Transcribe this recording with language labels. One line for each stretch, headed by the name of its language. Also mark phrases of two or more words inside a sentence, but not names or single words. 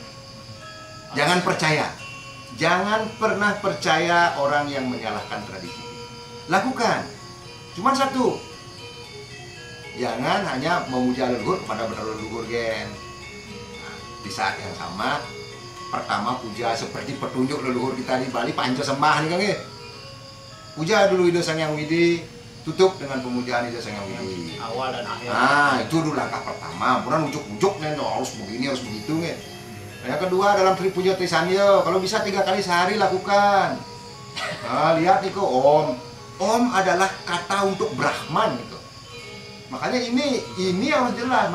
Indonesian: Jangan percaya, jangan pernah percaya orang yang menyalahkan tradisi kita. Lakukan, cuman satu, jangan hanya memuja leluhur kepada leluhur gen. Di saat yang sama, pertama puja seperti petunjuk leluhur kita di Bali, panca sembah nih Kang. Puja dulu Ida Sang Hyang Widi. Tutup dengan pemujaan Ida Sang Hyang Widi. Awal dan akhir. Nah, itu dulu langkah pertama. Kemudian ujuk-ujuk nih, harus begini, harus begitu nih. Yang kedua dalam Tripuja Trisanyo, kalau bisa 3 kali sehari lakukan. Nah, lihat nih kok Om. Om adalah kata untuk Brahman gitu. Makanya ini harus jelas.